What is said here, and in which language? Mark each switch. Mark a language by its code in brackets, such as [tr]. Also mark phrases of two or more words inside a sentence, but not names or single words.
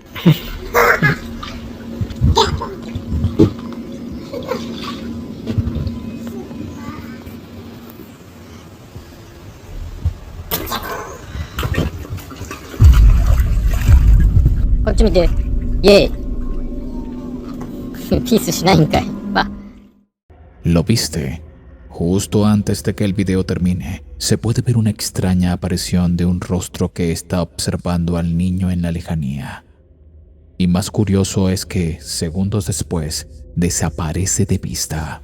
[ja] こっち見て。イエーイ。ピースしないんかい。Va. [es] ¿Lo viste? Justo antes de que el video termine, se puede ver una extraña aparición de un rostro que está observando al niño en la lejanía. Y más curioso es que, segundos después, desaparece de vista.